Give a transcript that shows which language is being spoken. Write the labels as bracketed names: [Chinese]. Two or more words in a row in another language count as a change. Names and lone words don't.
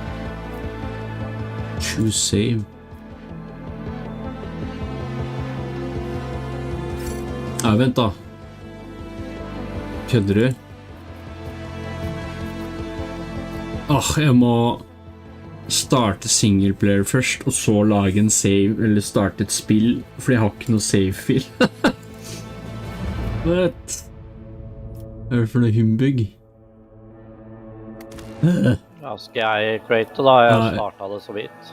[English] Choose save. [Norwegian] Ja, vent da. Kødder du? Jeg må starte singleplayer først, og så lage en save, eller starte et spill, fordi jeg har ikke noe save-fil. [English] What? [Norwegian] Hva er det for noe humbug? Ja, skal jeg create da? Jeg startet det så vidt.